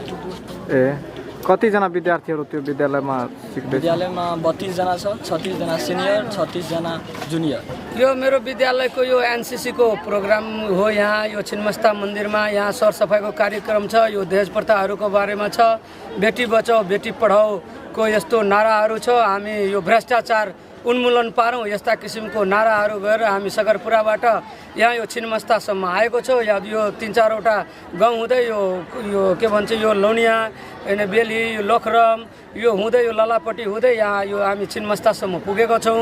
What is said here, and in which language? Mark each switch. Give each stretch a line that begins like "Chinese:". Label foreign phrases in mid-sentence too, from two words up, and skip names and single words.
Nepali: कति जना विद्यार्थीहरू त्यो विद्यालयमा सिक्दै? विद्यालयमा 32 जना छ, 36 जना सिनियर, 36 जना जुनियर। यो मेरो विद्यालयको यो एनसीसी को प्रोग्राम हो। यहाँ यो छिन्मस्ता मन्दिरमा यहाँ सरसफाइको कार्यक्रम छ। यो दहेज प्रथाहरूको बारेमा छ,
Hindi: बेटी बचाओ बेटी पढाओ
Nepali: को यस्तो नाराहरू छ। हामी यो भ्रष्टाचार उन्मूलन पारौँ यस्ता किसिमको नाराहरू गरेर हामी सगरपुराबाट यहाँ यो छिन्मस्तासम्म आएको छौँ। यहाँ यो 3-4वटा गाउँ हुँदै यो के भन्छ यो लौनिया, बेली, यो लखरम, यो हुँदै यो ललापट्टि हुँदै यहाँ यो हामी छिन्मस्तासम्म पुगेको छौँ।